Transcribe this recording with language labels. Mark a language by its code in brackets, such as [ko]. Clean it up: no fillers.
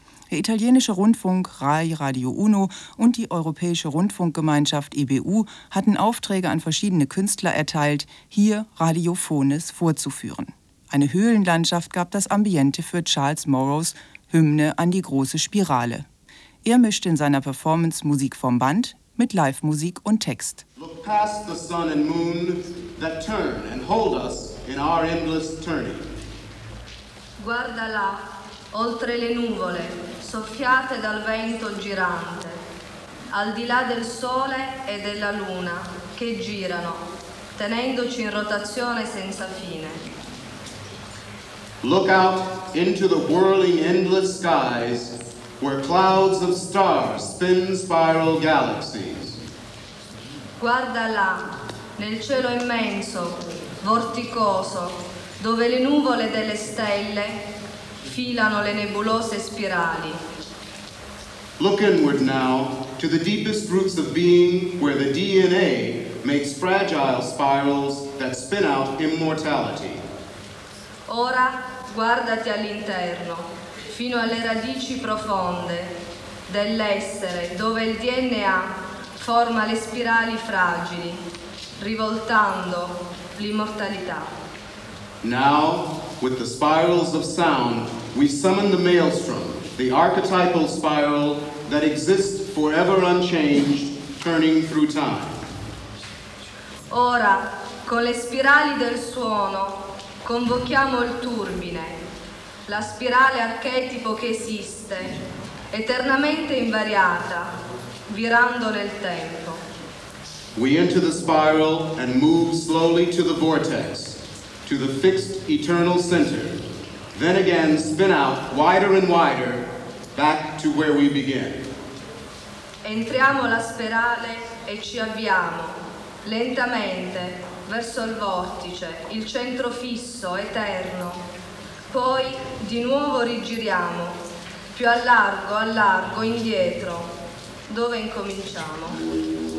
[de] Der italienische Rundfunk RAI Radio Uno und die Europäische Rundfunkgemeinschaft EBU hatten Aufträge an verschiedene Künstler erteilt, hier Radiophones vorzuführen. Eine Höhlenlandschaft gab das Ambiente für Charles Morrows Hymne an die große Spirale. Er mischte in seiner Performance Musik vom Band mit Live-Musik und Text. [en] Look past the sun and moon that turn and hold us. in our endless turning. [it] Guarda là, oltre le nuvole, soffiate dal vento girante, al di là del sole e della luna, che girano, tenendoci in rotazione senza fine. [en] Look out into the whirling endless skies, where clouds of stars spin spiral galaxies. [it] Guarda là, nel cielo immenso, vorticoso, dove le nuvole delle stelle filano le nebulose spirali. [en] Look inward now to the deepest roots of being, where the DNA makes fragile spirals that spin out immortality. [it] Ora guardati all'interno, fino alle radici profonde dell'essere, dove il DNA forma le spirali fragili, rivoltando l'immortalità. [en] Now, with the spirals of sound, we summon the maelstrom, the archetypal spiral that exists forever unchanged, turning through time. [it] Ora, con le spirali del suono, convochiamo il turbine, la spirale archetipo che esiste, eternamente invariata, virando nel tempo. [en] We enter the spiral and move slowly to the vortex, to the fixed eternal center, then again spin out wider and wider, back to where we began. [it] Entriamo la spirale e ci avviamo, lentamente, verso il vortice, il centro fisso, eterno. Poi di nuovo rigiriamo, più al largo, indietro, dove incominciamo.